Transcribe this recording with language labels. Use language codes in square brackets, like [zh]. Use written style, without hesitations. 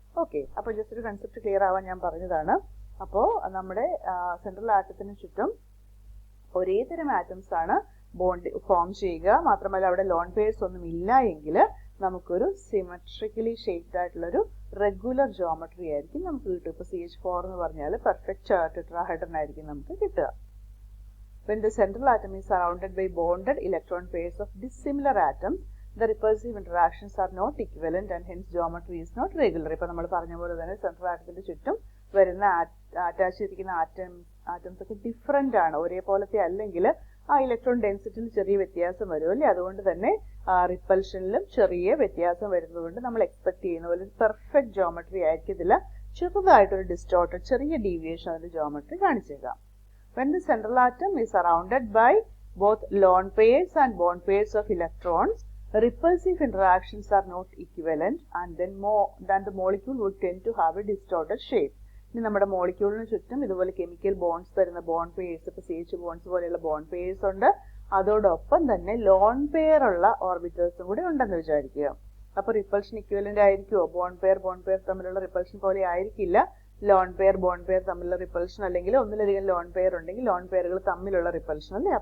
[ml] Okay, അപ്പോൾ just ഒരു concept clear ആവാൻ ഞാൻ പറഞ്ഞതാണ്. അപ്പോൾ നമ്മുടെ സെൻട്രൽ ആറ്റത്തിന് ചുറ്റും ഒരേ തരം ആറ്റംസ് ആണ് ബോണ്ട് ഫോം ചെയ്യുക. മാത്രമല്ല അവിടെ ലോൺ പെയേഴ്സ് ഒന്നും ഇല്ല എങ്കിൽ നമുക്കൊരു സിമെട്രിക്കലി ഷേപ്ഡ് ആയിട്ടുള്ളൊരു റെഗുലർ ജോമെട്രി ആയിരിക്കും നമുക്ക് കിട്ടും. ഇപ്പോൾ CH4 എന്ന് പറഞ്ഞാൽ പെർഫെക്റ്റ് ടെട്രാഹൈഡ്രൻ ആയിരിക്കും നമുക്ക് കിട്ടുക. [en] When the central atom is surrounded by bonded electron pairs of dissimilar atoms, the repulsive interactions are not equivalent and hence geometry is not regular. [ml] ഇപ്പോൾ നമ്മൾ പറഞ്ഞ പോലെ തന്നെ സെൻട്രൽ ആറ്റത്തിന്റെ ചുറ്റും വരുന്ന അറ്റാച്ച് ചെയ്തിരിക്കുന്ന ആറ്റംസ് ഒക്കെ ഡിഫറെന്റ് ആണ്, ഒരേപോലത്തെ അല്ലെങ്കിൽ ആ ഇലക്ട്രോൺ ഡെൻസിറ്റിയിൽ ചെറിയ വ്യത്യാസം വരും അല്ലേ? അതുകൊണ്ട് തന്നെ റിപ്പൽഷനിലും ചെറിയ വ്യത്യാസം വരുന്നതുകൊണ്ട് നമ്മൾ എക്സ്പെക്ട് ചെയ്യുന്ന പോലെ പെർഫെക്റ്റ് ജോമെട്രി ആയിരിക്കത്തില്ല, ചെറുതായിട്ടൊരു ഡിസ്റ്റോർട്ടഡ് ചെറിയ ഡീവിയേഷൻ അതിന്റെ geometry കാണിച്ചേക്കാം. [en] When the central atom is surrounded by both lone pairs and bond pairs of electrons, repulsive interactions are not equivalent and then the molecule would tend to have a distorted shape. [ml] ഇനി നമ്മുടെ മോളിക്യൂളിന് ചുറ്റും ഇതുപോലെ chemical bonds തരുന്ന bond pairs, ഇപ്പോൾ CH bonds പോലെയുള്ള bond pairs ഉണ്ട്, അതോടൊപ്പം തന്നെ ലോൺ പെയർ ഉള്ള ഓർബിറ്റേഴ്സും കൂടി ഉണ്ടെന്ന് വിചാരിക്കുക. അപ്പോൾ റിപ്പൾഷൻ ഇക്വലന്റ് ആയിരിക്കുമോ? ബോണ്ട് പെയർ തമ്മിലുള്ള റിപ്പൾഷൻ പോലെ ആയിരിക്കില്ല. ലോൺ പെയർ ബോണ്ട് പെയർ തമ്മിലുള്ള റിപ്പൾഷൻ, അല്ലെങ്കിൽ ഒന്നിലധികം ലോൺ പെയർ ഉണ്ടെങ്കിൽ ലോൺ പെയറുകൾ തമ്മിലുള്ള റിപ്പൾഷൻ അല്ലേ?